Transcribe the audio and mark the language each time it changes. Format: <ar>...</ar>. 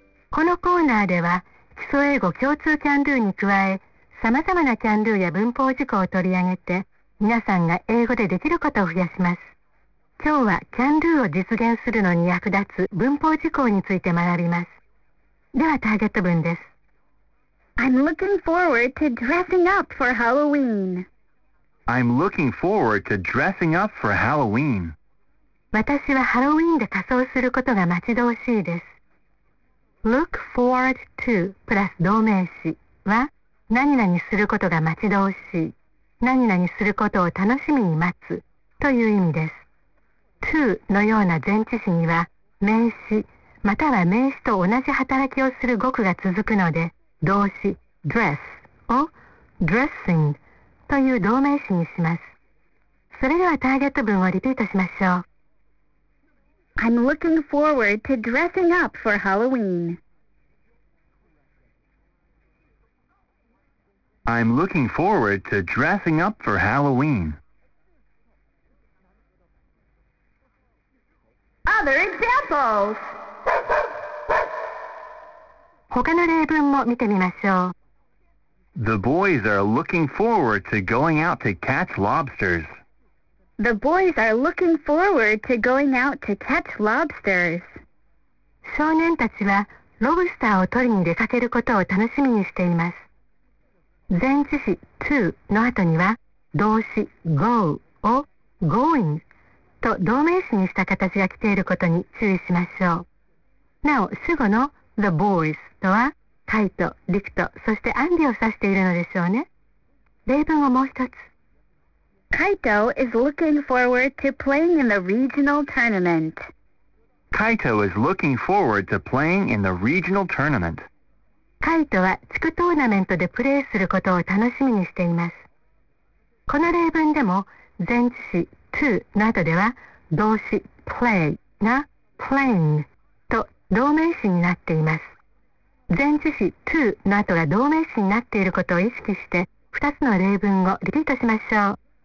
<ja>このコーナーでは、基礎英語共通キャンドゥに加え、様々なキャンドゥや文法事項を取り上げて、皆さんが英語でできることを増やします。今日はキャンドゥを実現するのに役立つ文法事項について学びます。ではターゲット文です。</ja> <en>I'm looking forward to dressing up for Halloween. I'm looking forward to dressing up for Halloween.</en> <ja>私はハロウィーンで仮装することが待ち遠しいです。</ja> <en>Look forward to</en> <ja>プラス動名詞は何々することが待ち遠しい、何々することを楽しみに待つという意味です。 to のような前置詞には名詞または名詞と同じ働きをする語句が続くので、動詞 dress を dressing という動名詞にします。それではターゲット文をリピートしましょう。</ja> <en>I'm looking forward to dressing up for Halloween. I'm looking forward to dressing up for Halloween. Other examples!</en> <ja>他の例文も見てみましょう。</ja> <en>The boys are looking forward to going out to catch lobsters. The boys are looking forward to going out to catch lobsters.</en> <ja>少年たちはロブスターを取りに出かけることを楽しみにしています。前置詞 to の後には動詞 go を going と動名詞にした形が来ていることに注意しましょう。なお主語の</ja> <en>the boys</en> <ja>とはカイト、リクト、そしてアンディを指しているのでしょうね。例文をもう一つ。</ja> <en>カイト is looking forward to playing in the regional tournament. カイト is looking forward to playing in the regional tournament.</en> <ja>カイトは地区トーナメントでプレーすることを楽しみにしています。この例文でも前置詞 to の後では動詞 play が plain と同名詞になっています。前置詞 to の後が同名詞になっていることを意識して2つの例文をリピートしましょう。</ja>